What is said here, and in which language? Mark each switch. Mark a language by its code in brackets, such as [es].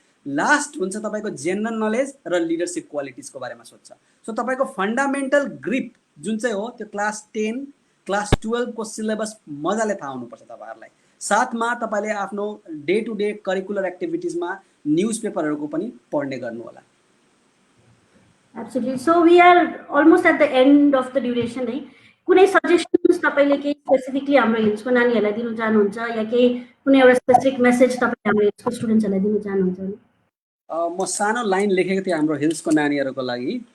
[ne] Last हुन्छ तपाईँको general knowledge र लिडरसिप क्वालिटिजको बारेमा सोध्छ। सो तपाईँको फन्डामेन्टल ग्रिप जुन चाहिँ हो त्यो क्लास 10 क्लास 12 को सिलेबस मजाले थाहा हुनुपर्छ तपाईँहरूलाई। साथमा तपाईँले आफ्नो day to day curricular एक्टिभिटिजमा news पेपरहरूको पनि पढ्ने गर्नु होला। [en] Absolutely. So we are almost at the end of the duration है। [ne] कुनै सजेसन्स तपाईँले केही स्पेसिफिकली हाम्रो हिल्सको नानीहरूलाई दिनु चाहनुहुन्छ, या केही कुनै एउटा स्पेसिफिक मेसेज तपाईँले हाम्रो हिल्सको स्टुडेन्ट्सहरूलाई दिनु चाहनुहुन्छ? म सानो लाइन लेखेको थिएँ हाम्रो हिल्सको नानीहरूको लागि।